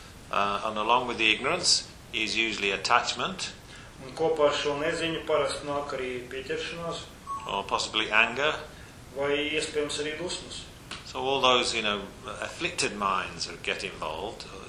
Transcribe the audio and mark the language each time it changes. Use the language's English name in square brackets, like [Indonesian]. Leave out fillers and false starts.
[English] And along with the ignorance is usually attachment. [Latvian] Un kopā ar šo neziņu parasti nāk arī pieķeršanās. [English] Or possibly anger. [Latvian] Vai iespējams arī dusmas. [English] So all those, you know, afflicted minds get involved.